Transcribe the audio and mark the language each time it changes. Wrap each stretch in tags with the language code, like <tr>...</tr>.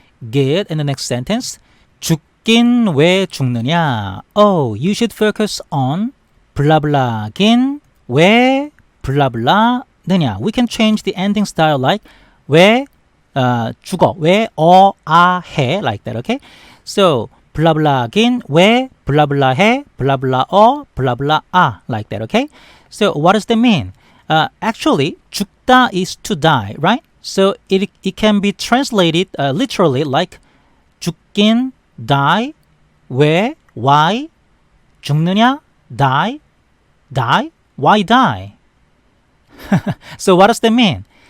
<en>Good. And the next sentence.</en> <ko>죽긴 왜 죽느냐?</ko> <en>Oh, you should focus on</en> <ko>블라블라긴 왜 블라블라느냐.</ko> <en>We can change the ending style like</en> <ko>왜 죽어, 왜 해,</ko> <en>like that, okay?</en> <ko>So 블라블라긴 왜 블라블라해, 블라블라어, 블라블라아,</ko> <en>like that, okay? So what does that mean? Actually, 죽다 is to die, right? So it can be translated literally like 죽긴, die, 왜, why, 죽느냐, die, why die? So what does that mean?</en>